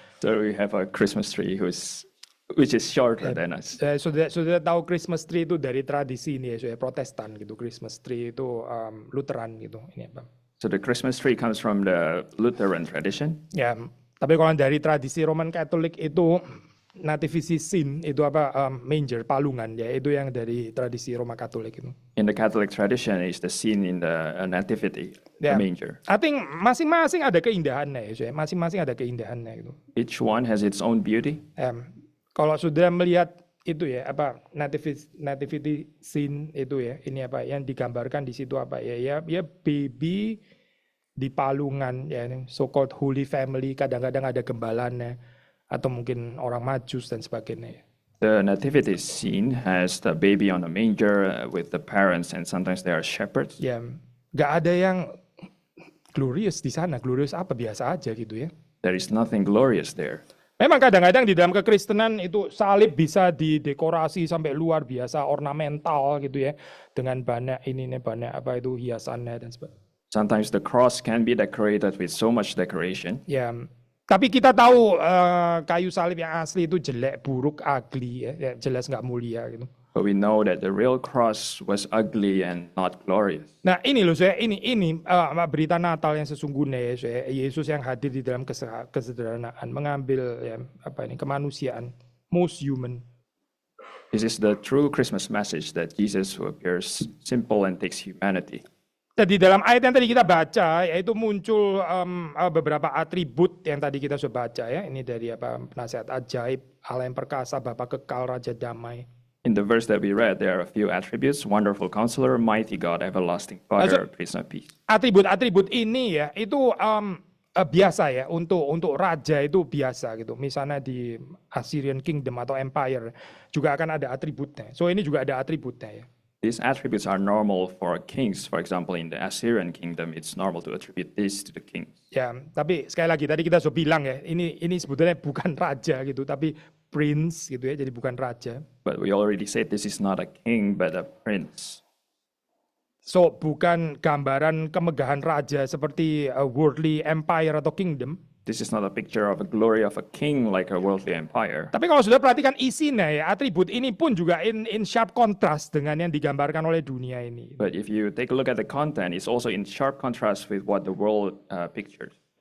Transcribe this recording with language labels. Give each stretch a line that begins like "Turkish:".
English: So we have a Christmas tree which is shorter than us.
Indonesian: Sudah tahu Christmas tree itu dari tradisi ini ya, Protestan gitu. Christmas tree itu Lutheran gitu. Ini apa?
English: So the Christmas tree comes from the Lutheran tradition.
Indonesian: Ya, tapi kalau dari tradisi Roman Katolik itu nativity scene itu manger, palungan ya, itu yang dari tradisi Roma Katolik itu.
English: In the Catholic tradition is the scene in the nativity, the manger. I think
Indonesian: masing-masing ada keindahannya ya, masing-masing ada keindahannya gitu.
English: Each one has its own beauty.
Indonesian: Kalau sudah melihat itu ya nativity scene itu ya, ini yang digambarkan di situ ya baby di palungan ya,
English: so called Holy Family,
Indonesian: kadang-kadang ada gembalanya atau mungkin orang Majus dan sebagainya.
English: The nativity scene has the baby on a manger with the parents and sometimes they are shepherds.
Indonesian: Ya, nggak ada yang glorious di sana. Glorious apa, biasa aja gitu ya.
English: There is nothing glorious there.
Indonesian: Memang kadang-kadang di dalam kekristenan itu salib bisa didekorasi sampai luar biasa ornamental gitu ya, dengan banyak hiasannya dan sebagainya.
English: Sometimes the cross can be decorated with so much decoration.
Indonesian: Ya, tapi kita tahu kayu salib yang asli itu jelek, buruk, ugly ya, jelas nggak mulia gitu.
English: But we know that the real cross was ugly and not glorious.
Indonesian: Nah ini loh saya, ini berita Natal yang sesungguhnya ya, saya, Yesus yang hadir di dalam kesederhanaan, mengambil kemanusiaan,
English: most human. This is the true Christmas message, that Jesus who appears simple and takes humanity.
Indonesian: Jadi dalam ayat yang tadi kita baca, yaitu muncul beberapa atribut yang tadi kita sudah baca ya. Ini dari penasihat ajaib, Allah yang perkasa, Bapa kekal, Raja damai.
English: In the verse that we read, there are a few attributes: Wonderful Counselor, Mighty God, Everlasting Father, Prince of Peace.
Indonesian: Atribut-atribut ini ya, itu biasa ya, untuk raja itu biasa gitu. Misalnya di Assyrian Kingdom atau Empire juga akan ada atributnya. So ini juga ada atributnya ya.
English: These attributes are normal for kings. For example, in the Assyrian kingdom, it's normal to attribute this to the king.
Indonesian: Ya, tapi sekali lagi tadi kita sudah bilang ya, ini sebetulnya bukan raja gitu, tapi prince gitu ya, jadi bukan raja.
English: But we already said this is not a king, but a prince.
Indonesian: So bukan gambaran kemegahan raja seperti
English: a worldly empire
Indonesian: atau kingdom.
English: This is not a picture of a glory of a king like a worldly empire.
Indonesian: Tapi kalau sudah perhatikan isinya ya, atribut ini pun juga
English: in sharp contrast
Indonesian: dengan yang digambarkan oleh dunia ini.
English: But if you take a look at the content, it's also in sharp contrast with what the world pictures.